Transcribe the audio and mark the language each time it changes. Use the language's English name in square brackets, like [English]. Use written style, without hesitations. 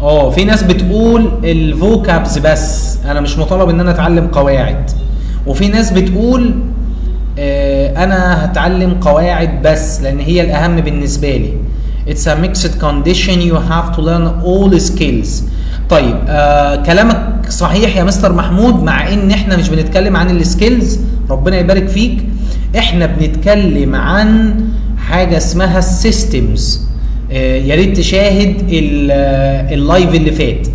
[Arabic] في ناس بتقول الفوكابز بس، انا مش مطالب ان انا اتعلم قواعد. وفي ناس بتقول انا هتعلم قواعد بس لان هي الاهم بالنسبه لي. [English] It's a mixed condition, you have to learn all skills. [Arabic] طيب كلامك صحيح يا مستر محمود، مع ان احنا مش بنتكلم عن السكيلز، ربنا يبارك فيك. احنا بنتكلم عن حاجه اسمها السيستمز. يا ريت تشاهد اللايف اللي فات.